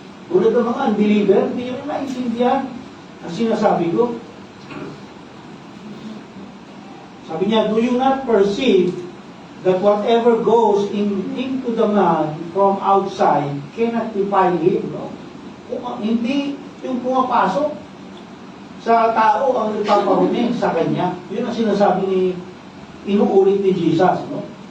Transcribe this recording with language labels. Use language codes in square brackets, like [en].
[tl] Tulad ng mga unbeliever, hindi nyo rin naiintindihan ang sinasabi ko. [en] Sabi niya, do you not perceive that whatever goes into the man from outside cannot defile him. [tl] No? Kung hindi yung pumapasok sa tao ang nagpaparumi sa kanya. Yun ang sinasabi ni, inuulit ni Jesus. No?